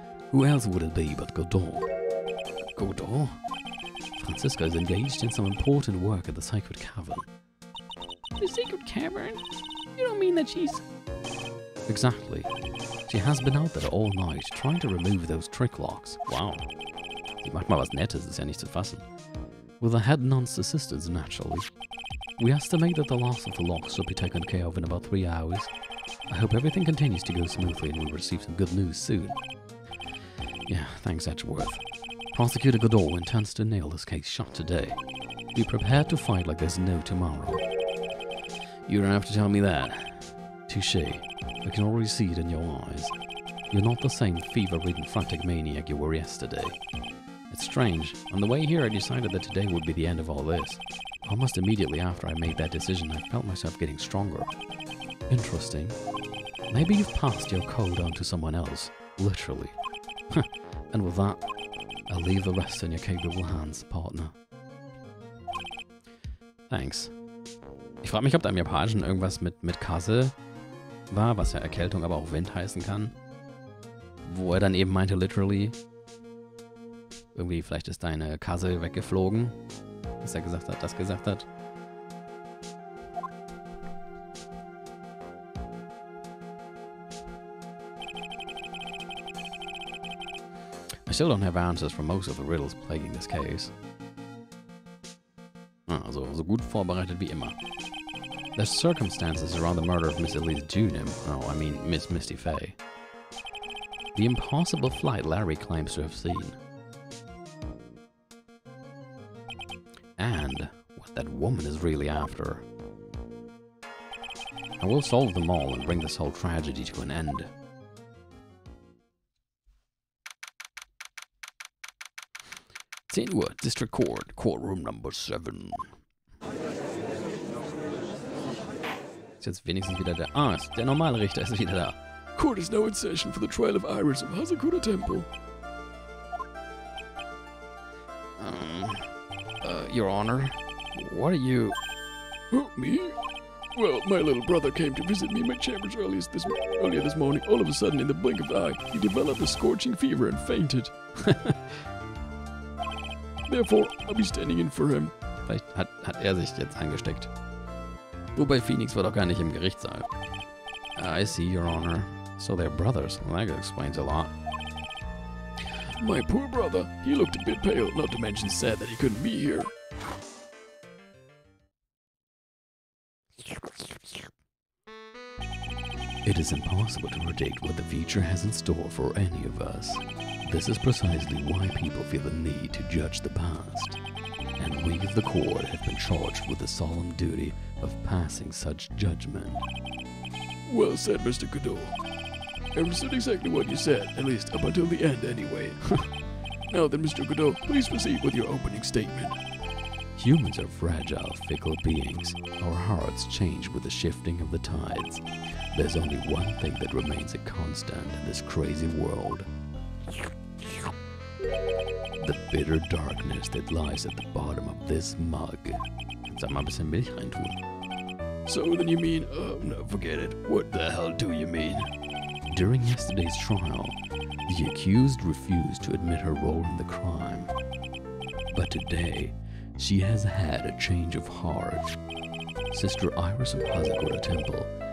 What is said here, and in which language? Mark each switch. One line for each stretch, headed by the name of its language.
English: Who else would it be but Godot? Godot? Franziska is engaged in some important work at the Sacred Cavern. The Sacred Cavern? You don't mean that she's... Exactly. She has been out there all night, trying to remove those trick locks. Wow.
German: Sie macht mal was Nettes, ist ja nicht zu fassen.
English: With the head nun's assistance, naturally. We estimate that the loss of the locks should be taken care of in about 3 hours. I hope everything continues to go smoothly and we'll receive some good news soon. Yeah, thanks, Edgeworth. Prosecutor Godot intends to nail this case shut today. Be prepared to fight like there's no tomorrow. You don't have to tell me that. Touché. I can already see it in your eyes. You're not the same fever-ridden frantic maniac you were yesterday. It's strange. On the way here, I decided that today would be the end of all this. Almost immediately after I made that decision, I felt myself getting stronger. Interesting. Maybe you've passed your code on to someone else. Literally. And with that, I'll leave the rest in your capable hands, partner. Thanks.
German: Ich frage mich, ob da im Japanischen irgendwas mit Kase war, was ja Erkältung, aber auch Wind heißen kann. Wo er dann eben meinte, literally, irgendwie vielleicht ist deine Kase weggeflogen, dass er das gesagt hat.
English: I still don't have answers for most of the riddles plaguing this case.
German: Also, so gut vorbereitet wie immer.
English: The circumstances around the murder of Miss Elise Junim, Miss Misty Fay. The impossible flight Larry claims to have seen. And what that woman is really after. I will solve them all and bring this whole tragedy to an end. Uhr, District Court, Courtroom Number 7.
German: Ist jetzt wenigstens wieder der... der normale Richter ist wieder da.
English: Court is now in session for the trial of Iris of Hazakura Temple. Your Honor, what are you... Oh, me? Well, my little brother came to visit me in my chambers earlier this morning. All of a sudden, in the blink of the eye, he developed a scorching fever and fainted. Therefore, I'll be standing in for him.
German: Vielleicht hat er sich jetzt angesteckt. Wobei Phoenix war doch gar nicht im Gerichtssaal.
English: I see, Your Honor. So they're brothers. Well, that explains a lot. My poor brother. He looked a bit pale, not to mention sad that he couldn't be here. It is impossible to predict what the future has in store for any of us. This is precisely why people feel the need to judge the past. And we of the court have been charged with the solemn duty of passing such judgment. Well said, Mr. Godot. I understood exactly what you said, at least up until the end anyway. Now then, Mr. Godot, please proceed with your opening statement. Humans are fragile, fickle beings. Our hearts change with the shifting of the tides. There's only one thing that remains a constant in this crazy world. The bitter darkness that lies at the bottom of this mug.
German: Sag mal ein bisschen Milch reintun.
English: So then you mean, no, forget it. What the hell do you mean? During yesterday's trial, the accused refused to admit her role in the crime. But today, she has had a change of heart. Sister Iris of Hazakura Temple